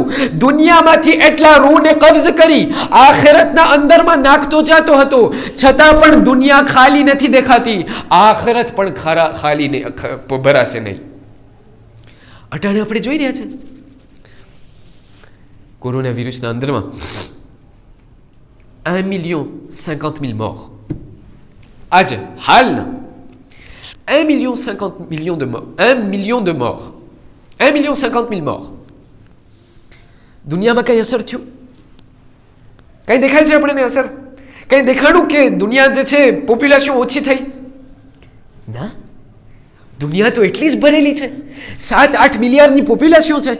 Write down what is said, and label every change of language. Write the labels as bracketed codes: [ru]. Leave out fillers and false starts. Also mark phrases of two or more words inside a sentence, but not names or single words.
[gu] દુનિયામાંથી એટલા રૂને કબ્જ કરી આખિરતના અંદરમાં નાખતો જતો હતો, છતાં પણ દુનિયા ખાલી નથી દેખાતી, આખિરત પણ ખાલી ભરાશે નહીં. અટાણે આપણે જોઈ રહ્યા છે કોરોના વિરુસના અંદરમાં 1,50,000 morts. આજે હાલના 1,50,000 [fr] de morts. 1 million de morts. 1,50,000 morts. [gu] દુનિયામાં કઈ અસર થયું? કઈ દેખાય છે આપણને અસર? કઈ દેખાડું કે દુનિયા જે છે પોપ્યુલેશન ઓછી થઈ? ના, દુનિયા તો એટલી જ ભરેલી છે. 7-8 મિલિયનની પોપ્યુલેશન છે.